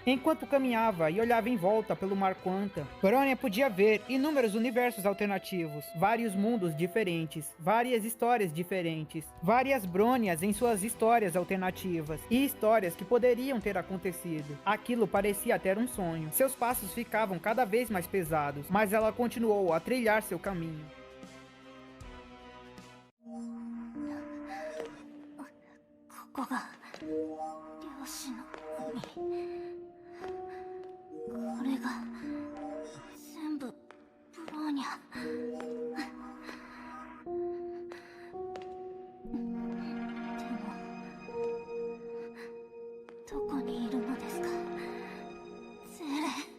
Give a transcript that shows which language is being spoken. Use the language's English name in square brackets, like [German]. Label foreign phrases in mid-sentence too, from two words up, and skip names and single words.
[Portuguese] Enquanto caminhava e olhava em volta pelo mar Quanta, Bronya podia ver inúmeros universos alternativos, vários mundos diferentes, várias histórias diferentes, várias Bronyas em suas histórias alternativas e histórias que poderiam ter acontecido. Aquilo parecia ter um sonho. Seus passos ficavam cada vez mais pesados, mas ela continuou a trilhar seu caminho. [Japanese] ここが漁師の海。これが全部ブローニャ。でもどこにいるのですか、精霊。